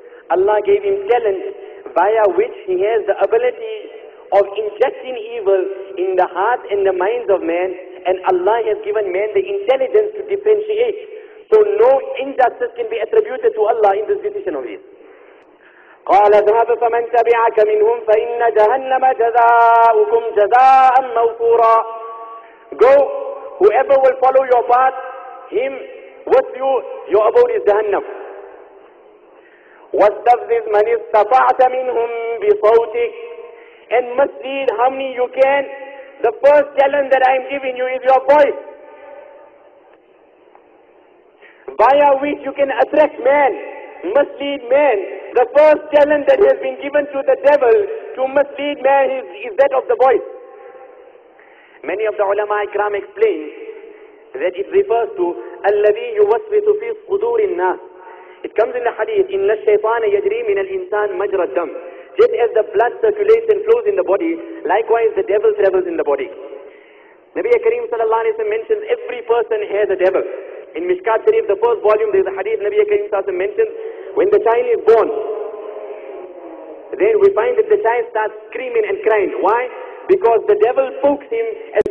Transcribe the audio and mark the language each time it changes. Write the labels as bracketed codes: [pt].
[en] Allah gave him talent via which he has the ability of injecting evil in the heart and the minds of man, and Allah has given man the intelligence to differentiate. So no injustice can be attributed to Allah in this decision of his. [ar] قال اذهب فمن تبعك منهم فإن جهنم جزاؤكم جزاء موفورا. [en] Go, whoever will follow your path, him with you, your abode is Jahannam. [ar] واستفزز من استطعت منهم بصوتك, [en] and mislead how many you can. The first challenge that I am giving you is your voice, via which you can attract man, mislead man. The first challenge that has been given to the devil to mislead man is that of the voice. Many of the ulama ikram explain that it refers to [ar] الذي يوسوس في صدور الناس. [en] It comes in the hadith, [ar] إن الشيطان يجري من الإنسان مجرى الدم. [en] Just as the blood circulates and flows in the body, likewise the devil travels in the body. Nabi Kareem sallallahu alayhi wa sallam mentions every person has a devil. In Mishkat Sharif, the first volume, there is a hadith Nabi Kareem sallallahu alayhi wa sallam mentions, when the child is born, then we find that the child starts screaming and crying. Why? Because the devil pokes him as